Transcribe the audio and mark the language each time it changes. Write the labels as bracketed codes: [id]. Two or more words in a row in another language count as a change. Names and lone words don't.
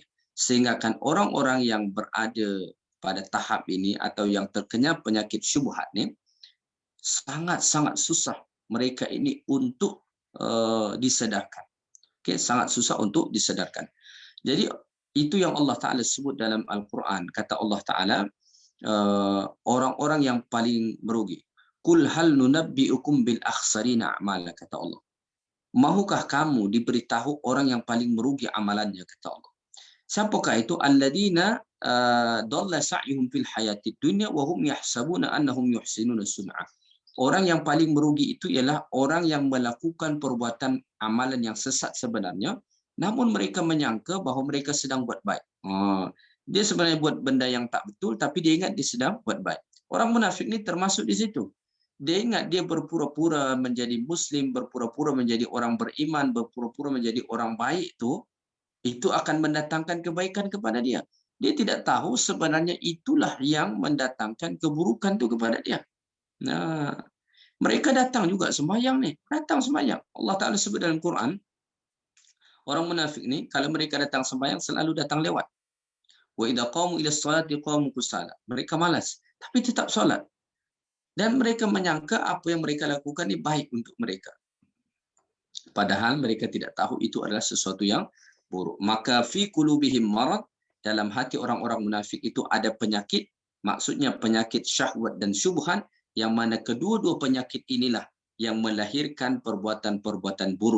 [ms] Sehingga kan orang-orang yang berada pada tahap ini atau yang terkena penyakit syubhat ni, sangat-sangat susah mereka ini untuk disedarkan. Okay, sangat susah untuk disedarkan. Jadi itu yang Allah Ta'ala sebut dalam Al-Quran. Kata Allah Ta'ala, orang-orang yang paling merugi. [ar] قل هل ننبئكم بالأخسرين أعمالا, kata Allah. [ms] Mahukah kamu diberitahu orang yang paling merugi amalannya, kata Allah. Siapakah itu? [ar] الذين ضل سعيهم في الحياة الدنيا وهم يحسبون أنهم يحسنون صنعا. [ms] Orang yang paling merugi itu ialah orang yang melakukan perbuatan amalan yang sesat sebenarnya, namun mereka menyangka bahawa mereka sedang buat baik. Dia sebenarnya buat benda yang tak betul, tapi dia ingat dia sedang buat baik. Orang munafik ni termasuk di situ. Dia ingat dia berpura-pura menjadi Muslim, berpura-pura menjadi orang beriman, berpura-pura menjadi orang baik itu akan mendatangkan kebaikan kepada dia. Dia tidak tahu sebenarnya itulah yang mendatangkan keburukan itu kepada dia. Nah, mereka datang juga sembahyang ni. Datang sembahyang. Allah Ta'ala sebut dalam Quran, orang munafik ni, kalau mereka datang sembahyang, selalu datang lewat. [ar] وإذا قاموا إلى الصلاة قاموا كسالى. [ms] Mereka malas, tapi tetap solat. Dan mereka menyangka apa yang mereka lakukan ni baik untuk mereka. Padahal mereka tidak tahu itu adalah sesuatu yang buruk. Maka [ar] في قلوبهم مرض, [ms] dalam hati orang-orang munafik itu ada penyakit, maksudnya penyakit syahwat dan syubhan, yang mana kedua-dua penyakit inilah yang melahirkan perbuatan-perbuatan buruk.